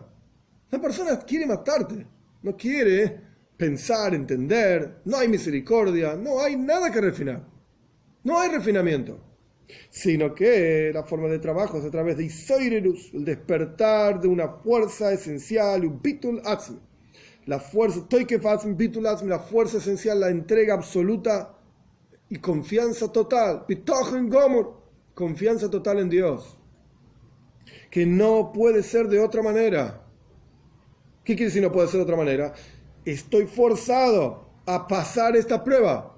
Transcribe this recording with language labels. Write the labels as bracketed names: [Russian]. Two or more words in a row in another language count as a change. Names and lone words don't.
[Spanish] La persona quiere matarte, no quiere pensar, entender, no hay misericordia, no hay nada que refinar. No hay refinamiento. Sino que la forma de trabajo es a través de Isoirerus, el despertar de una fuerza esencial, un [Hebrew] ביטול עצמי. [Spanish] La fuerza, [Hebrew] תוקף עצמי ביטול עצמי, [Spanish] la fuerza esencial, la entrega absoluta y confianza total, [Hebrew] ביטחון גמור, [Spanish] confianza total en Dios, que no puede ser de otra manera. ¿Qué quiere decir no puede ser de otra manera? Estoy forzado a pasar esta prueba.